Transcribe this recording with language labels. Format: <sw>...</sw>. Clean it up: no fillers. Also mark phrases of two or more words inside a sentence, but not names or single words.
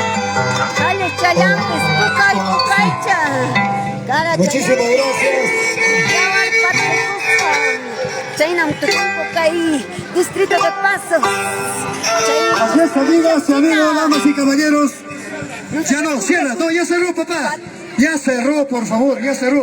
<es>Dale chayantes, pucay, pucaycha. Cara Muchísimas gracias. Chaynam Pucay, Distrito de Pasos. Así es, amigas y amigos, damas y caballeros. Ya no, cierra, no, ya cerró, papá. Ya cerró, por favor, ya cerró.</es>